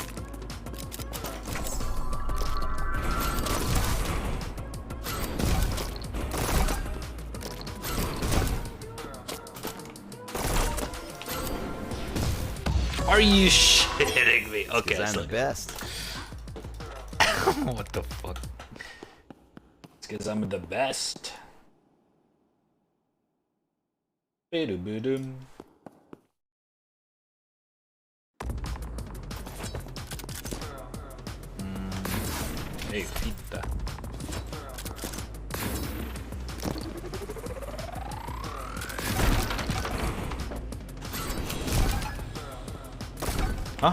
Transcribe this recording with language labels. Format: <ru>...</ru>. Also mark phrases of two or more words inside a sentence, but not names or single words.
<en>Are you shitting me? Okay, I'm the best. What the fuck? It's because I'm the best. Ba-dum-ba-dum. Hey, pizza. Huh?</en>